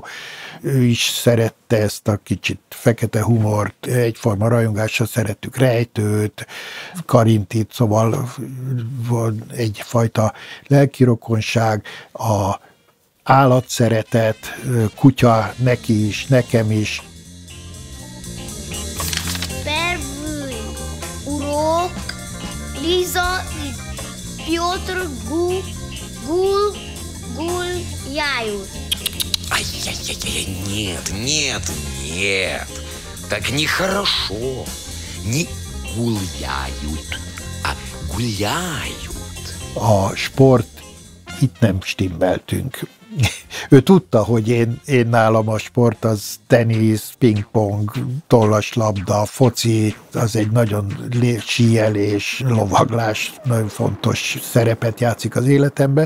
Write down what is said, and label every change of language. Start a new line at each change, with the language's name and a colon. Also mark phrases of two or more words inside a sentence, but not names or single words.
Hungarian: Ő is szerette ezt a kicsit fekete humort, egyforma rajongásra szerettük Rejtőt, Karintit, szóval volt egyfajta lelkirokonság, a állatszeretet, kutya neki is, nekem is.
Russian: Первый урок Лиза и Петр гуляют. Ай-яй-яй, нет, так нехорошо. Не гуляют, а гуляют.
Hungarian: A sport, itt nem stimmeltünk. Ő tudta, hogy én nálam a sport az tenisz, pingpong, tollaslabda, foci, az egy nagyon síelés, lovaglás, nagyon fontos szerepet játszik az életemben.